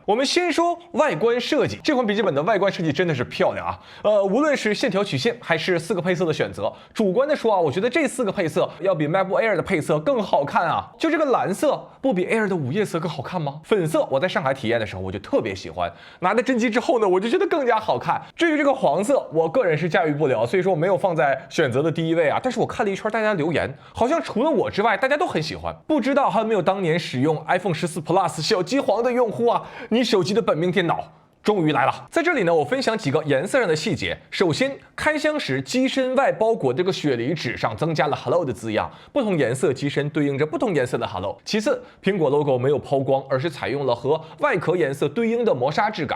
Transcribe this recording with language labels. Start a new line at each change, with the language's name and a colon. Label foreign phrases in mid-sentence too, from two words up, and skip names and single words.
Chinese: 我們先說外觀設計，這款筆記本的外觀設計真的是漂亮無論是線條曲線還是4個配色的選擇，主觀的說我覺得這4個配色要比 MacBook Air 的配色更好看就這個藍色不比 Air 的午夜色更好看嗎？粉色我在上海體驗的時候我就特別喜歡，拿到真機之後呢，我就覺得更加好看。至於這個黃色，我個人是駕馭不了，所以說我沒有放在選擇的第一位但是我看了一圈大家留言，好像除了我之外大家都很喜歡。不知道還有沒有當年使用 iPhone 14 Plus 小機皇的用戶你手機的本命電腦終於來了。在這裡呢，我分享幾個顏色上的細節。首先，開箱時機身外包裹這個雪梨紙上增加了 Hello 的字樣，不同顏色機身對應着不同顏色的 Hello。其次，蘋果 logo 沒有拋光，而是採用了和外殼顏色對應的磨砂質感。